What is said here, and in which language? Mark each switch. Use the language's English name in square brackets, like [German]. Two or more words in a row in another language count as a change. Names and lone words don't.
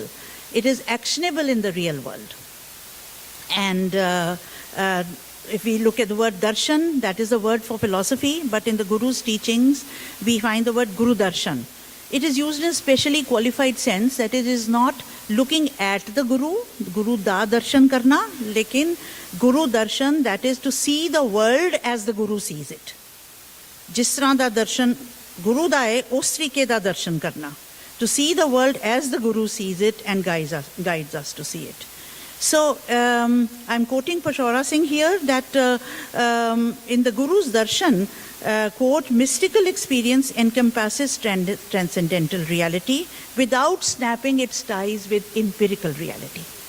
[English] It is actionable in the real world. And if we look at the word darshan, that is the word for philosophy, but in the Guru's teachings, we find the word Guru Darshan. It is used in a specially qualified sense, that it is not looking at the [Punjabi] ਗੁਰੂ ਦਾ ਦਰਸ਼ਨ ਕਰਨਾ, ਲੇਕਿਨ [English] Guru Darshan, that is to see the world as the Guru sees it. [Punjabi] ਜਿਸ ਤਰ੍ਹਾਂ ਦਾ ਦਰਸ਼ਨ ਗੁਰੂ ਦਾ ਹੈ, ਉਸ ਤਰੀਕੇ ਦਾ ਦਰਸ਼ਨ ਕਰਨਾ. [English] To see the world as the Guru sees it and guides us to see it. So I'm quoting Pashora Singh here that in the Guru's darshan, quote, mystical experience encompasses transcendental reality without snapping its ties with empirical reality.